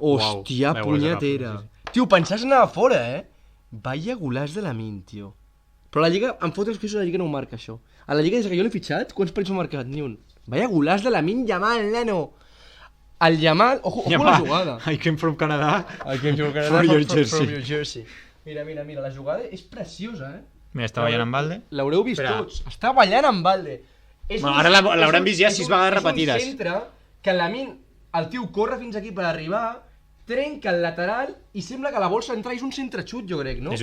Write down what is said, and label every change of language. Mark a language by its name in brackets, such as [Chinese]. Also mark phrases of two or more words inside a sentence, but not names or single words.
[Catalan] Hòstia, punyetera. Tio, pensaves anar a fora, Vaya golaç de Lamin, tio. Però la Lliga, em foten els que la Lliga no ho marca, això. A la Lliga, des que jo l'he fitxat, quants partits m'ha marcat? Ni un. Vaya golaç de Lamin Yamal, nano. El Yamal, ojo la jugada. [English] I came from Canada. From your jersey. [Catalan] Mira, la jugada és preciosa, Mira, està ballant amb Valde. L'haureu vist tots. Està ballant amb Valde. Ara l'hauran vist ja 6 vegades repetides. És un centre que Lamin, el tio corre fins aquí per arribar, trenca el lateral i sembla que la vol centrar. És un centre xut, jo crec, no?